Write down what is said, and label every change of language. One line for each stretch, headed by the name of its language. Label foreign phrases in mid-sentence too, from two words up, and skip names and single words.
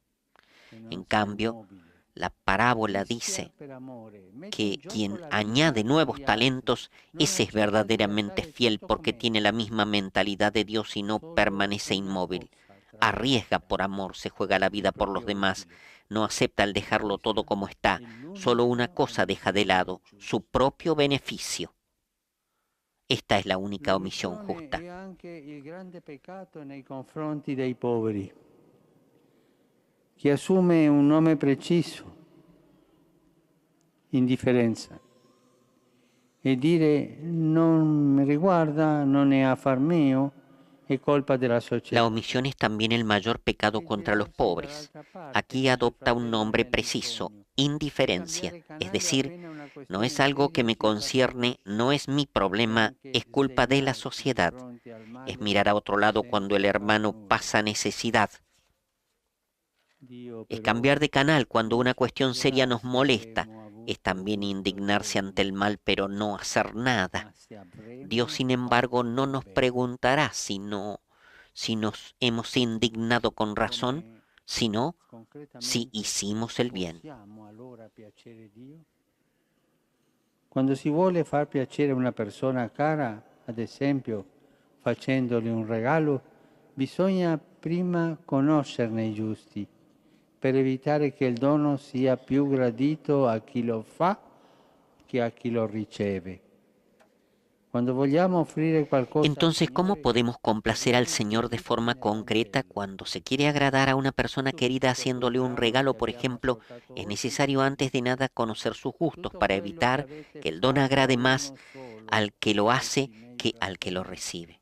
Spanish: En cambio, la parábola dice que quien añade nuevos talentos, ese es verdaderamente fiel porque tiene la misma mentalidad de Dios y no permanece inmóvil. arriesga por amor, se juega la vida por los demás, no acepta el dejarlo todo como está, solo una cosa deja de lado, su propio beneficio. Esta es la única omisión justa.
Italian: È anche il grande peccato nei confronti dei poveri. Chi assume un nome preciso, indifferenza, e dire non mi riguarda, non è affar mio, è colpa della società.
Spanish: La omisión es también el mayor pecado contra los pobres. Aquí adopta un nombre preciso, indiferencia, es decir, no es algo que me concierne, no es mi problema, es culpa de la sociedad. Es mirar a otro lado cuando el hermano pasa necesidad. Es cambiar de canal cuando una cuestión seria nos molesta. Es también indignarse ante el mal, pero no hacer nada. Dios, sin embargo, no nos preguntará si nos hemos indignado con razón, sino si hicimos el bien.
Italian: Quando si vuole far piacere a una persona cara, ad esempio, facendole un regalo, bisogna prima conoscerne i giusti, per evitare che il dono sia più gradito a chi lo fa che a chi lo riceve. Cuando vogliamo offrire qualcosa.
Spanish: Entonces, ¿cómo podemos complacer al Señor de forma concreta cuando se quiere agradar a una persona querida haciéndole un regalo, por ejemplo? Es necesario antes de nada conocer sus gustos para evitar que el don agrade más al que lo hace que al que lo recibe.